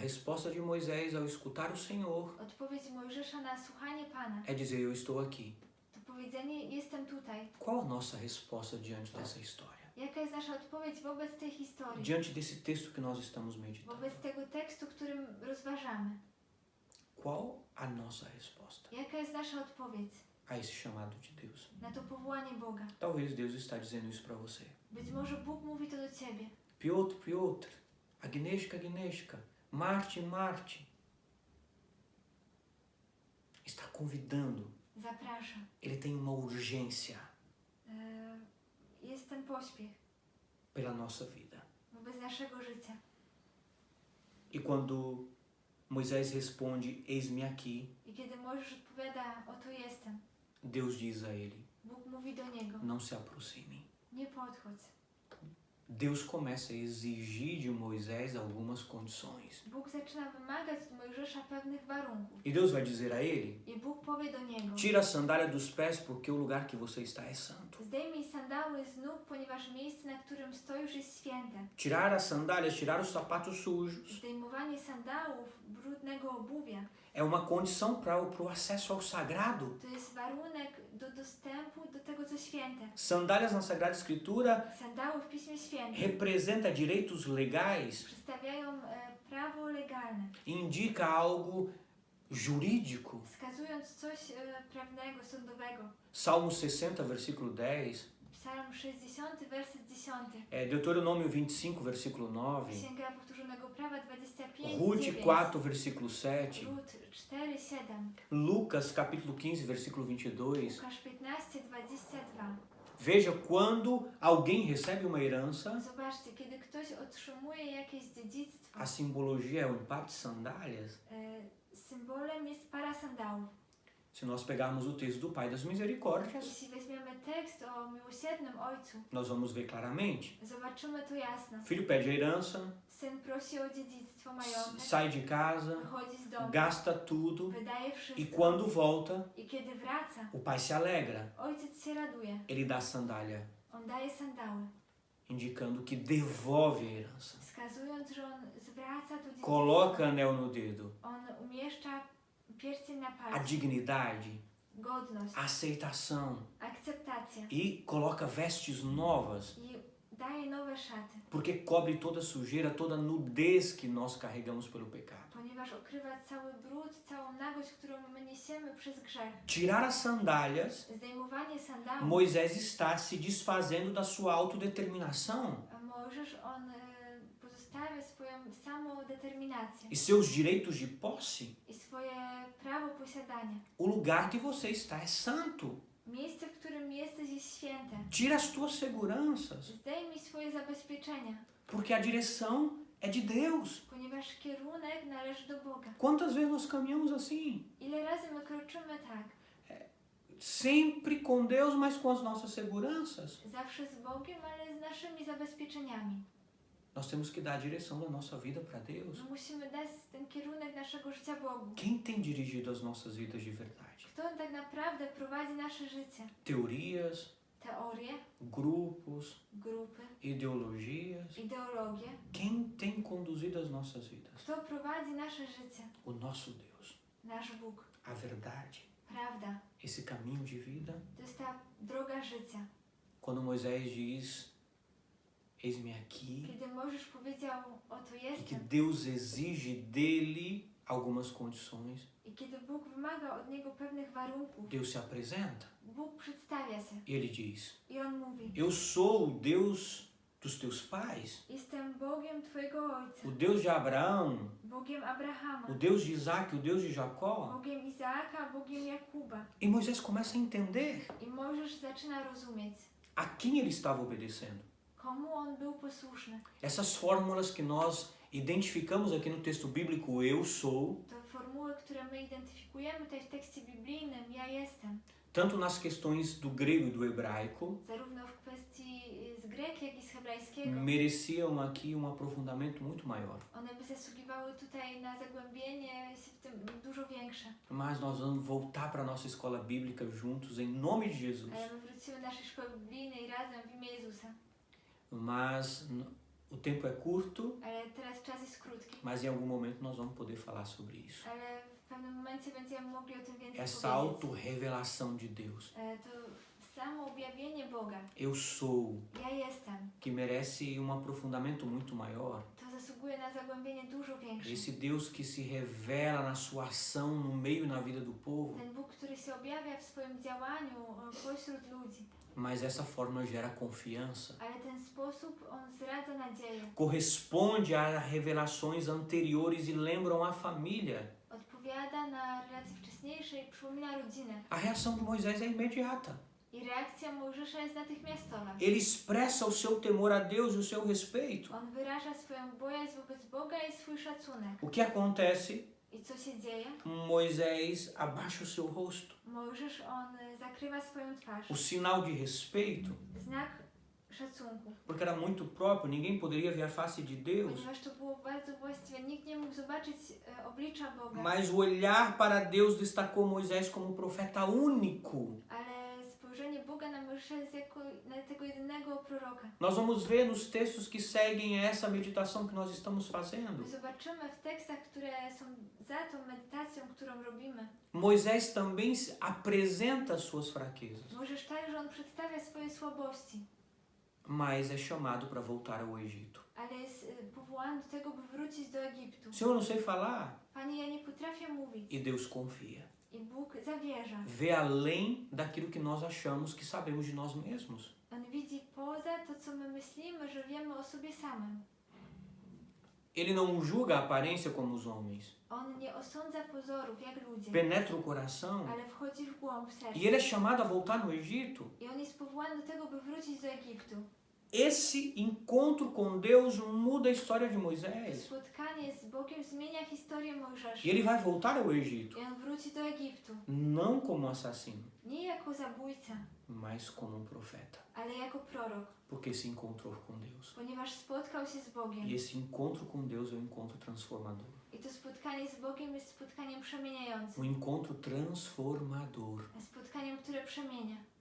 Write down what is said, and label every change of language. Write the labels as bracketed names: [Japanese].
[Portuguese] resposta de Moisés ao escutar o Senhor [Polish] Odpowiedź Mojżesza na słuchanie Pana. [Portuguese] é dizer: Eu estou aqui. [Polish] To powiedzenie jestem tutaj. [Portuguese] Qual a nossa resposta diante dessa história? [Polish] Jaka jest nasza odpowiedź wobec tej historii? [Portuguese] Diante desse texto que nós estamos meditando? [Polish] Wobec tego tekstu, którym rozważamy. [Portuguese] Qual a nossa resposta [Polish] Jaka jest nasza odpowiedź [Portuguese] a esse chamado de Deus? [Polish] na to powołanie Boga? [Portuguese] Talvez Deus está dizendo isso para você. [Polish] Być może Bóg mówi to do Ciebie. Piotr, Piotr, Agnieszka, Agnieszka, Marte, Marte. [Portuguese] Está convidando. [Polish] Zaprasza. [Portuguese] Ele tem uma urgência [Polish] Jest ten pośpiech [Portuguese] pela nossa vida. [Polish] wobec naszego życia. [Portuguese] E quando Moisés responde: Eis-me aqui, [Polish] I kiedy Mojżesz odpowiada, oto jestem, [Portuguese] Deus diz a ele: [Polish] Bóg mówi do niego, [Portuguese] Não se aproxime. [Polish] nie podchodź. [Portuguese] Deus começa a exigir de Moisés algumas condições. [Polish] Bóg zaczyna wymagać od Mojżesza pewnych warunków. [Portuguese] E Deus vai dizer a ele: [Polish] I Bóg powie do niego, [Portuguese] Tira a sandália dos pés, porque o lugar que você está é santo. [Polish] zdejmij sandały z nóg, ponieważ miejsce, na którym stoisz, jest święte. [Portuguese] Tirar as sandálias, tirar os sapatos sujos, [Polish] Zdejmowanie sandałów, brudnego obuwia, [Portuguese] é uma condição para o acesso ao sagrado. [Polish] to jest warunek do dostępu do tego, co święte. [Portuguese] Sandálias na Sagrada Escritura [Polish] Sandały w Piśmie Świętym [Portuguese] representa direitos legais, [Polish] przedstawiają prawo legalne, [Portuguese] indica algo jurídico. [Polish] wskazując coś prawnego, sądowego. [Portuguese] Salmo 60, versículo 10, [Polish] Psalm 60, werset 10. [Portuguese] Deuteronômio 25, versículo 9, [Polish] Księga Powtórzonego Prawa 25, [Portuguese] Ruth [Polish] 9. [Portuguese] 4, versículo 7, [Polish] Rut 4, 7. [Portuguese] Lucas capítulo 15, versículo 22. [Polish] Łukasz 15, 22. [Portuguese] Veja, quando alguém recebe uma herança, [Polish] Zobaczcie, kiedy ktoś otrzymuje jakieś dziedzictwo, [Portuguese] a simbologia é o par de sandálias. [Polish] Symbolem jest para sandałów. [Portuguese] Se nós pegarmos o texto do Pai das Misericórdias, [Polish] Jeśli weźmiemy tekst o miłosiernym Ojcu, [Portuguese] nós vamos ver claramente. [Polish] zobaczymy to jasno. [Portuguese] O filho pede a herança, [Polish] Syn prosi o dziedzictwo, majątek, [Portuguese] sai de casa, [Polish] wychodzi z domu, [Portuguese] gasta tudo [Polish] wydaje [Portuguese] e [Polish] wszystko. [Portuguese] quando volta, [Polish] I kiedy wraca, [Portuguese] o pai se alegra. [Polish] ojciec się raduje. [Portuguese] Ele dá a sandália, [Polish] On daje sandały, [Portuguese] indicando que devolve a herança. [Polish] wskazując, że on zwraca to dziedzictwo. [Portuguese] Coloca anel no dedo. [Polish] On umieszcza pierścień na [Portuguese] A [Polish] palcu, [Portuguese] dignidade, [Polish] godność, [Portuguese] a aceitação [Polish] akceptacja [Portuguese] e coloca vestes novas, [Polish] i daje nowe szaty, [Portuguese] porque cobre toda sujeira, toda nudez que nós carregamos pelo pecado. [Polish] ponieważ okrywa cały brud, całą nagość, którą my niesiemy przez grzech. [Portuguese] Tirar as sandálias, [Polish] Zdejmowanie sandałów, [Portuguese] Moisés está se desfazendo da sua autodeterminação [Polish] Mojżesz, on pozostawia swoją samodeterminację [Portuguese] e seus direitos de posse. [Polish] i swoje prawo posiadania. [Portuguese] O lugar que você está é santo. [Polish] Miejsce, w którym jesteś, jest święte. [Portuguese] Tira as tuas seguranças, [Polish] Zdejmij swoje zabezpieczenia, [Portuguese] porque a direção é de Deus. [Polish] ponieważ kierunek należy do Boga. [Portuguese] Quantas vezes nós caminhamos assim? [Polish] Ile razy my kroczymy tak? [Portuguese] Sempre com Deus, mas com as nossas seguranças. [Polish] Zawsze z Bogiem, ale z naszymi zabezpieczeniami. [Portuguese] Nós temos que dar a direção da nossa vida para Deus. [Polish] My musimy dać ten kierunek naszego życia Bogu. [Portuguese] Quem tem dirigido as nossas vidas de verdade? [Polish] Kto tak naprawdę prowadzi nasze życie? [Portuguese] Teorias, [Polish] Teorie, [Portuguese] grupos, [Polish] grupy, [Portuguese] ideologias. [Polish] ideologie. [Portuguese] Quem tem conduzido as nossas vidas? [Polish] Kto prowadzi nasze życie? [Portuguese] O nosso Deus. [Polish] Nasz Bóg. [Portuguese] A verdade. [Polish] Prawda. [Portuguese] Esse caminho de vida. [Polish] To jest ta droga życia. [Portuguese] Quando Moisés diz: Eis-me aqui, [Polish] Kiedy Mojżesz powiedział, oto [Portuguese] e que [Polish] jestem, [Portuguese] Deus exige dele algumas condições, [Polish] i kiedy Bóg wymaga od niego pewnych warunków, [Portuguese] Deus se apresenta [Polish] Bóg przedstawia się [Portuguese] e ele diz: [Polish] i on mówi: [Portuguese] Eu sou o Deus dos teus pais, [Polish] jestem Bogiem twojego ojca, [Portuguese] o Deus de Abraão, [Polish] Bogiem Abrahama, [Portuguese] o Deus de Isaac, o Deus de Jacó. [Polish] Bogiem Izaaka, Bogiem Jakuba. [Portuguese] E Moisés começa a entender [Polish] I Mojżesz zaczyna rozumieć, [Portuguese] a quem ele estava obedecendo. [Polish] komu on był posłuszny. [Portuguese] Essas fórmulas que nós identificamos aqui no texto bíblico, eu sou, [Polish] To formuły, które my identyfikujemy tutaj w tekście biblijnym, ja jestem, [Portuguese] tanto nas questões do grego e do hebraico, [Polish] zarówno w kwestii z greki, jak i z hebrajskiego, [Portuguese] mereciam aqui aprofundamento muito maior. [Polish] one by zasługiwały tutaj na zagłębienie się w tym dużo większe. [Portuguese] Mas nós vamos voltar para a nossa escola bíblica juntos, em nome de Jesus. [Polish] Ale my wrócimy do naszej szkoły biblijnej razem w imię Jezusa. [Portuguese] Mas o tempo é curto, [Polish] Ale teraz czas jest krótki. [Portuguese] mas em algum momento nós vamos poder falar sobre isso. [Polish] Ale w pewnym momencie będziemy mogli o tym więcej [Portuguese] Essa [Polish] powiedzieć. [Portuguese] autorrevelação de Deus. [Polish] To samo objawienie Boga. [Portuguese] Eu sou, [Polish] Ja jestem. [Portuguese] que merece aprofundamento muito maior. [Polish] To zasługuje na zagłębienie dużo większe. [Portuguese] Esse Deus que se revela na sua ação no meio e na vida do povo. [Polish] Ten Bóg, który się objawia w swoim działaniu pośród ludzi. [Portuguese] Mas essa forma gera confiança. [Polish] Ale ten sposób, on zdradza nadzieję. [Portuguese] Corresponde a revelações anteriores e lembram a família. [Polish] Odpowiada na relacje wcześniejsze i przypomina rodzinę. [Portuguese] A reação de Moisés é imediata. [Polish] I reakcja Mojżesza jest natychmiastowa. [Portuguese] Ele expressa o seu temor a Deus e o seu respeito. [Polish] On wyraża swoją bojaźń wobec Boga i swój szacunek. [Portuguese] O que acontece? [Polish] I co się dzieje? [Portuguese] Moisés abaixa o seu rosto. [Polish] Mojżesz, on zakrywa swoją twarz. [Portuguese] O sinal de respeito, [Polish] Znak szacunku. [Portuguese] porque era muito próprio, ninguém poderia ver a face de Deus. [Polish] Ponieważ to było bardzo właściwe, nikt nie mógł zobaczyć oblicza Boga. [Portuguese] Mas o olhar para Deus destacou Moisés como profeta único. [Polish] Ale spojrzenie Boga na Mojżesza jest jako na tego jedynego proroka. [Portuguese] Nós vamos ver nos textos que seguem essa meditação que nós estamos fazendo. [Polish] My zobaczymy w tekstach, które są za tą medytacją, którą robimy. [Portuguese] Moisés também apresenta suas fraquezas, [Polish] Mojżesz także on przedstawia swoje słabości, [Portuguese] mas é chamado para voltar ao Egito. [Polish] ale jest powołany do tego, by wrócić do Egiptu. [Portuguese] Senhor, não sei falar. [Polish] Panie, ja nie potrafię mówić. [Portuguese] E Deus confia. [Polish] I Bóg zawierza. [Portuguese] Vê além daquilo que nós achamos que sabemos de nós mesmos. [Polish] On widzi poza to, co my myślimy, że wiemy o sobie samym. [Portuguese] Ele não julga a aparência como os homens. [Polish] On nie osądza pozorów jak ludzie, [Portuguese] Penetra o coração. [Polish] ale wchodzi w głąb serca. [Portuguese] E ele é chamado a voltar no Egito. [Polish] I on jest powołany do tego, by wrócić do Egiptu. [Portuguese] esse encontro com Deus muda a história de [Polish] To [Portuguese] Moisés. [Polish] spotkanie z Bogiem zmienia historię Mojżesza. [Portuguese] E ele vai voltar ao Egito, [Polish] I on wróci do Egiptu. [Portuguese] não como assassino, [Polish] Nie jako zabójca, [Portuguese] mas como profeta, [Polish] ale jako prorok. [Portuguese] porque se encontrou com Deus. [Polish] Ponieważ spotkał się z Bogiem. [Portuguese] E esse encontro com Deus é um encontro transformador. [Polish] I to spotkanie z Bogiem jest spotkaniem przemieniającym. [Portuguese] Encontro transformador. [Polish] Spotkaniem, które przemienia.